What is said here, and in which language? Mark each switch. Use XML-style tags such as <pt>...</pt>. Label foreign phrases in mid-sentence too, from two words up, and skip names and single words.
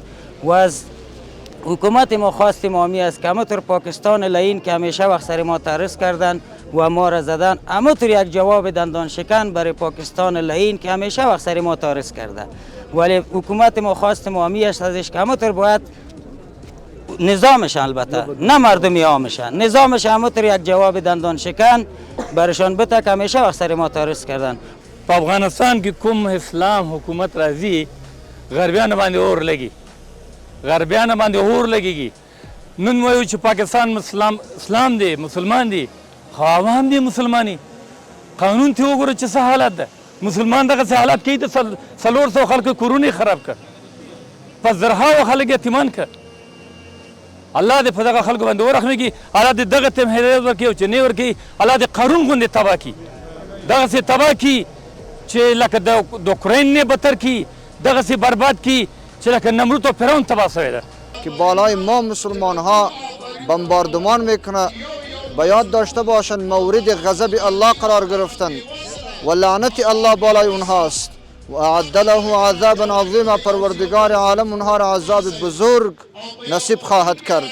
<fa>و از حکومت ما خواستیم آمی است که همونطور پاکستان لعین که همیشه وقت سر ما تعرض کردن و ما را زدن، همونطور یک جواب دندان شکن برای پاکستان لعین که همیشه وقت سر ما تعرض کرده. ولی حکومت ما خواستیم آمی است ازش که همونطور باید نظامش، البته نه مردمی عامشن، نظامش همونطور یک جواب دندان شکن برشان بده که همیشه وقت سر ما تعرض کردن.</fa> <ps>په افغانستان کې کوم اسلام حکومت راځي غربیان باندې اور لګي، غربیان باندې اور لګيږي. نن وایو چې پاکستان اسلام دی، مسلمان دی، خو عوام دی مسلمانی. قانون ته وګوره چې څه حالت ده. مسلمان دغسې حالات کوي د 400 خلکو کورونه خراب کړ، په زرهاو خلک یتیمان کړ. الله دې په دغه خلکو باندې ورحمېږي، الله دې دغه ته هدایت ورکړي او چې نه ورکړي الله دې قارون غوندې تباه کړي، دغسې تباه کړي چې لکه د اوکراین نه بدتر کړي، دغسې برباد کړي چې لکه نمرود و فرعون تباه شوی ده.</ps> <fa>که بالای ما مسلمان ها بمباردمان میکنه به یاد داشته باشند مورد غضب الله قرار گرفتن و لعنت الله بالای اونهاست و</fa> <ar>اعد له عذابا عظیما.</ar> <fa>پروردگار عالم اونها را عذاب بزرگ نصیب خواهد کرد.</fa>